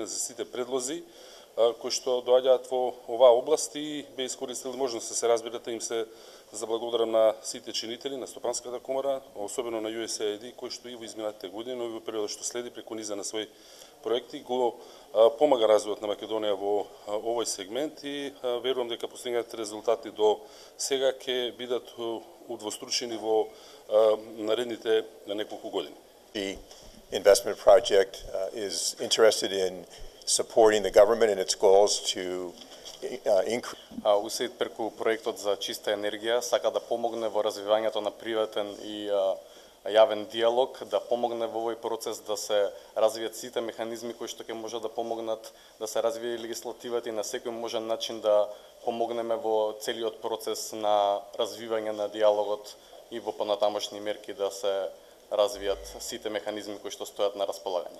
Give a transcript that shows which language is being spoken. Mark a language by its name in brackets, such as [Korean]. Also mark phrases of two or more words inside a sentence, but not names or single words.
[Macedonian] за сите предлози кои што доаѓаат во оваа област и бе искористил можност да се разбирате, им се заблагодарам на сите чинители на Стопанската комора, особено на USAID, кои што и во изминатите години, но и во периодот што следи преку низа на своји проекти го помага развојот на Македонија во овој сегмент и верувам дека постигнатите резултати до сега ќе бидат удвостручени во наредните неколку години. [English] The investment project is interested in supporting the government in its goals to increase. [Macedonian] USAID преку проектот за чиста енергија сака да помогне во развивањето на приватен и јавен диалог, да помогне во овој процес да се развијат сите механизми кои што ќе можат да помогнат да се развие легислативата и на секој можен начин да помогнеме во целиот процес на развивање на диалогот и во понатамошни мерки да се развијат сите механизми кои што стојат на располагање.